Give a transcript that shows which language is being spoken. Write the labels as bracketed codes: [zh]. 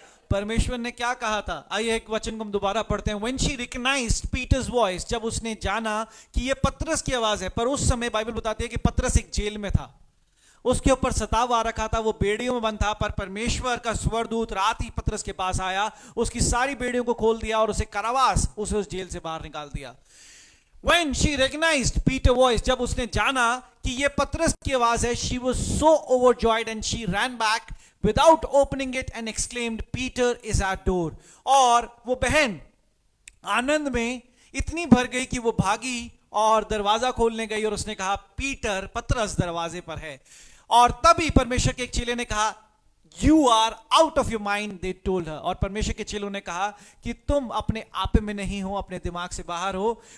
[hi] परमेश्वर ने क्या कहा था? आइए एक वचन को हम दोबारा पढ़ते हैं। [en] When she recognized Peter's voice, [hi] जब उसने जाना कि ये पतरस की आवाज है, पर उस समय बाइबल बताती है कि पतरस एक जेल में था, उसके ऊपर सताव आ रखा था, वो बेड़ियों में बंद था, पर परमेश्वर का स्वर्गदूत रात ही पतरस के पास आया, उसकी सारी बेड़ियों को खोल दिया और उसे कारावास, उसे उस जेल से बाहर निकाल दिया। [en] When she recognized Peter's voice, [hi] जब उसने जाना कि ये पतरस की आवाज है, [en] she was so overjoyed and she ran back without opening it and exclaimed, Peter is at door। [hi] और वो बहन आनंद में इतनी भर गई कि वो भागी और दरवाजा खोलने गई और उसने कहा, पीटर, पतरस दरवाजे पर है। और तभी परमेश्वर के एक चेले ने कहा, [en] You are out of your mind, they told her. [hi] और परमेश्वर के चेलों ने कहा कि तुम अपने आप में नहीं हो, अपने दिमाग से बाहर हो।